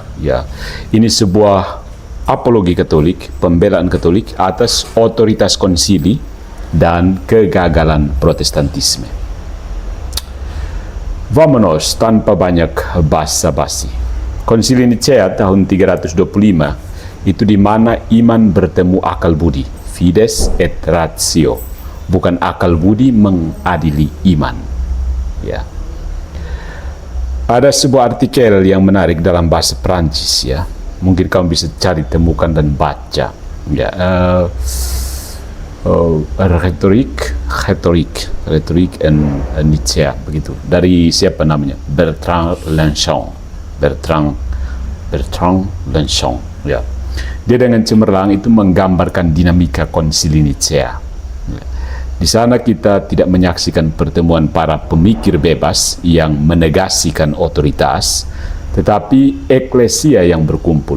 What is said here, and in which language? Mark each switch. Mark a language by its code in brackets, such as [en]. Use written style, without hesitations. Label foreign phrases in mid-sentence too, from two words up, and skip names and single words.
[id] Ya, ini sebuah apologi Katolik, pembelaan Katolik atas otoritas konsili dan kegagalan Protestantisme. Vamonos tanpa banyak basa-basi. Konsili Nicea tahun 325 itu di mana iman bertemu akal budi, [la] fides et ratio, [id] bukan akal budi mengadili iman. Ya. Ada sebuah artikel yang menarik dalam bahasa Prancis ya. Mungkin kamu bisa cari, temukan dan baca. Ya. [en] Rhetoric and Nicea, begitu. [id] Dari siapa namanya? Bertrand Lenchon. Ya. Dia dengan cemerlang itu menggambarkan dinamika Konsili Nicea. Ya. Di sana kita tidak menyaksikan pertemuan para pemikir bebas yang menegasikan otoritas, tetapi eklesia yang berkumpul.